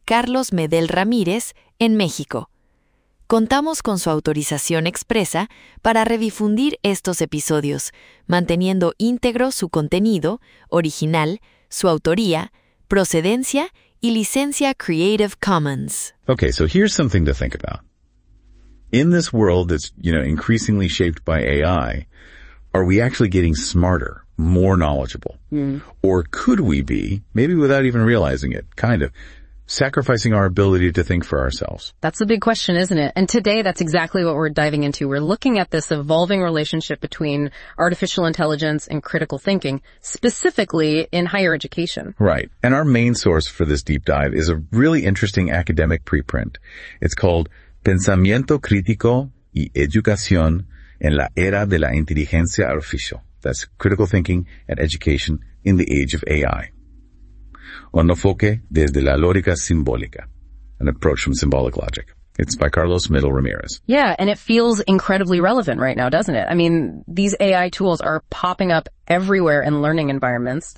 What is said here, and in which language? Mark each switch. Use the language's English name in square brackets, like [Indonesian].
[Spanish] Carlos Medel Ramírez en México. Contamos con su autorización expresa para redifundir estos episodios, manteniendo íntegro su contenido, original, su autoría, procedencia y licencia Creative Commons. [English] Okay, so here's something to think about. In this world that's, you know, increasingly shaped by AI, are we actually getting smarter, more knowledgeable? Mm. Or could we be, maybe without even realizing it, kind of, sacrificing our ability to think for ourselves? That's a big question, isn't it? And today, that's exactly what we're diving into. We're looking at this evolving relationship between artificial intelligence and critical thinking, specifically in higher education. Right. And our main source for this deep dive is a really interesting academic preprint. It's called Pensamiento Crítico y Educación en la Era de la Inteligencia Artificial. That's Critical Thinking and Education in the Age of AI. [Spanish] Un enfoque desde la lógica simbólica, [English] an approach from symbolic logic. It's by Carlos Medel Ramírez. Yeah, and it feels incredibly relevant right now, doesn't it? I mean, these AI tools are popping up everywhere in learning environments.